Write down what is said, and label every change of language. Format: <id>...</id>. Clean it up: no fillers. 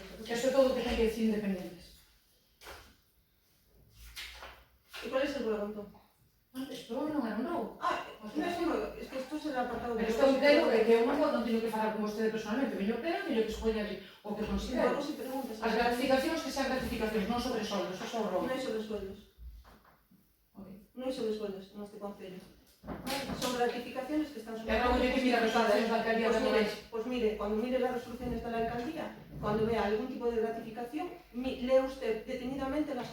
<gl>Eso é todo o que ten que decir independientes.</gl> <es>¿Y cuál es el problema entonces?</es> <gl>Isto non era un robo.</gl> <es>Es que esto es el apartado de...</es> <gl>Pero isto é un pleno que eu non teño que falar con vostede personalmente, veño pleno e teño que escoller o que considero. As gratificacións que sean gratificacións, non sobre soldos, eso é o robo.</gl> <es>No hay sobresueldos. No hay sobresueldos en este concello. Son gratificaciones que están</es> <gl>É algo que mira as resolucións da alcaldía de Morelos.</gl> <es>Pues mire, cuando mire las resoluciones de la alcaldía, cuando vea algún tipo de gratificación, lee usted detenidamente las</es>